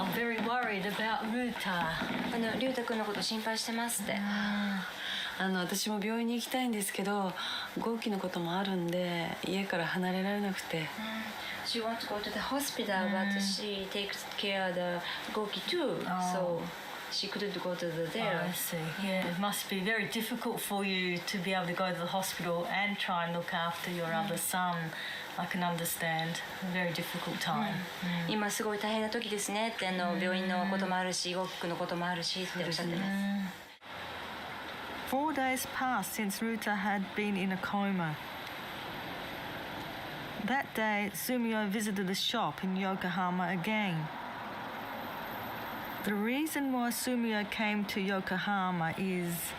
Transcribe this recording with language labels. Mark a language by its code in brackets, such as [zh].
[en] I'm very worried about Ruta. [ja] 龍太くんのこと心配してますって。私も病院に行きたいんですけど、号機のこともあるんで家から離れられなくて。 [en] She wants to go to the hospital, but she takes care of the 号機 too, so she couldn't go to the there. I see. Yeah, it must be very difficult for you to be able to go to the hospital and try and look after your other son. I can understand. A very difficult time. [ja] 今すごい大変な時ですねって、病院のこともあるし、号機のこともあるしっておっしゃってます。 [en] 4 days passed since Ruta had been in a coma. That day, Sumio visited the shop in Yokohama again. The reason why Sumio came to Yokohama is